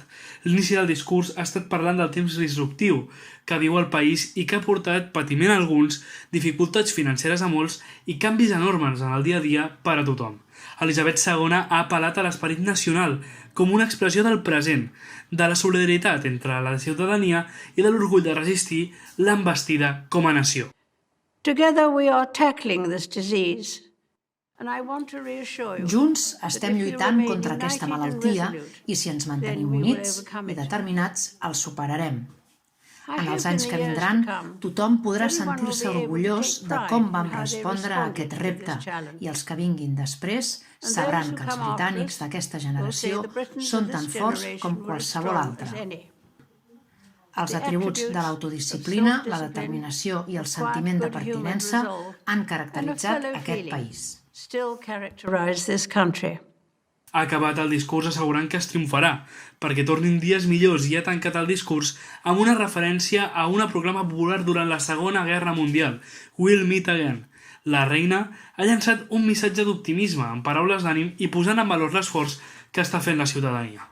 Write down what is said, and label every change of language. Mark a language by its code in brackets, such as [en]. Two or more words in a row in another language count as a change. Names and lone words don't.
[ca] L'inici del discurs ha estat parlant del temps disruptiu que viu el país i que ha portat patiment a alguns, dificultats financeres a molts i canvis enormes en el dia a dia per a tothom. Elisabet II ha apel·lat a l'esperit nacional com una expressió del present, de la solidaritat entre la ciutadania i de l'orgull de resistir l'envestida com a nació. [en] Together we are tackling this disease. And I want to reassure you [ca] Junts estem [en] that if we [ca] lluitant [en] remain [ca] contra aquesta [en] united and [ca] malaltia [en] resolute, [ca] i si ens mantenim [en] then we will [ca] units [en] overcome [ca] i [en] it. [ca] determinats, el superarem. [en] I [ca] En [en] hope [ca] els [en] in [ca] anys [en] the [ca] que [en] years [ca] vindran, [en] to come, [ca] tothom podrà [en] everyone will [ca] sentir-se [en] be able to [ca] orgullós [en] take [ca] de [en] pride [ca] com [en] in [ca] vam [en] how they [ca] respondre a [en] responded [ca] aquest [en] to this [ca] repte [en] challenge. [ca] i els que vinguin després [en] And [ca] sabran [en] those who [ca] que els [en] come after [ca] britànics [en] us [ca] d'aquesta [en] will say [ca] generació [en] the Britons [ca] són [en] of [ca] tan [en] this [ca] forts [en] generation [ca] com [en] were as [ca] qualsevol [en] strong [ca] altre. [en] as any. [ca] Els [en] The [ca] atributs de [en] attributes [ca] l'autodisciplina, [en] of [ca] la [en] self-discipline, [ca] determinació i el [en] of [ca] sentiment de [en] quiet, good human [ca] pertinença [en] resolve, [ca] han [en] and a [ca] caracteritzat [en] fellow [ca] aquest [en] feeling [ca] país. [en] still characterize this country. [ca] Ha acabat el discurs assegurant que es triomfarà, perquè tornin dies millors i ha tancat el discurs amb una referència a una proclama popular durant la Segona Guerra Mundial, We'll Meet Again. La reina ha llançat un missatge d'optimisme amb paraules d'ànim i posant en valor l'esforç que està fent la ciutadania.